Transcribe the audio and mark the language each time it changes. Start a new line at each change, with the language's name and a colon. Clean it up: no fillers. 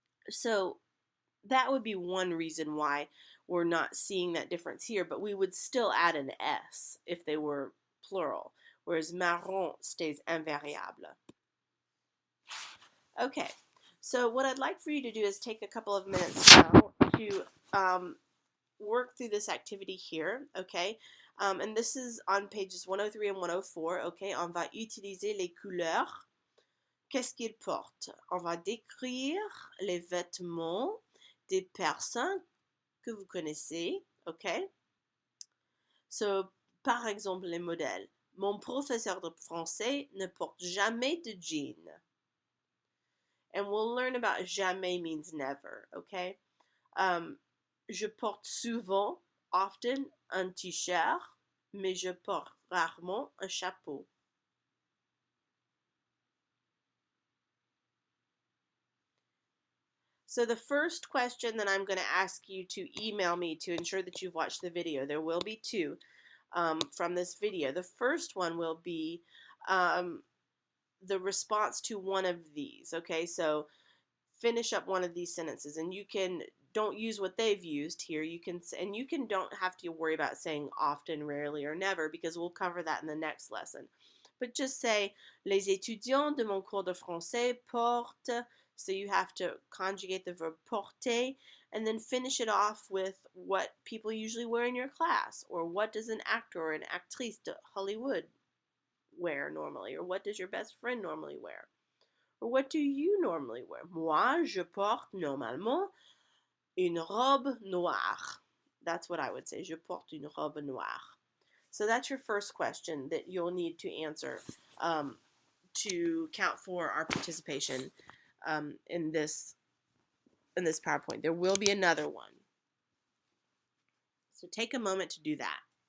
English: So that would be one reason why we're not seeing that difference here, but we would still add an S if they were plural, whereas marron stays invariable. Okay, so what I'd like for you to do is take a couple of minutes now to work through this activity here, okay? And this is on pages 103 and 104, okay?
French: On va utiliser les couleurs. Qu'est-ce qu'ils portent? On va décrire les vêtements des personnes que vous connaissez, okay? So, par exemple, les modèles. Mon professeur de français ne porte jamais de jean.
English: And we'll learn about jamais means never, okay?
French: Je porte souvent,
English: often,
French: un t-shirt, mais je porte rarement un chapeau.
English: So the first question that I'm going to ask you to email me to ensure that you've watched the video, there will be two from this video. The first one will be the response to one of these, okay? So finish up one of these sentences, and you can don't use what they've used here. You can don't have to worry about saying often, rarely, or never, because we'll cover that in the next lesson. But just say
French: les étudiants de mon cours de français portent.
English: So you have to conjugate the verb porter, and then finish it off with what people usually wear in your class, or what does an actor or an actrice de Hollywood wear normally, or what does your best friend normally wear. Or what do you normally wear?
French: Moi, je porte normalement une robe noire.
English: That's what I would say.
French: Je porte une robe noire.
English: So that's your first question that you'll need to answer to count for our participation in this PowerPoint. There will be another one. So take a moment to do that.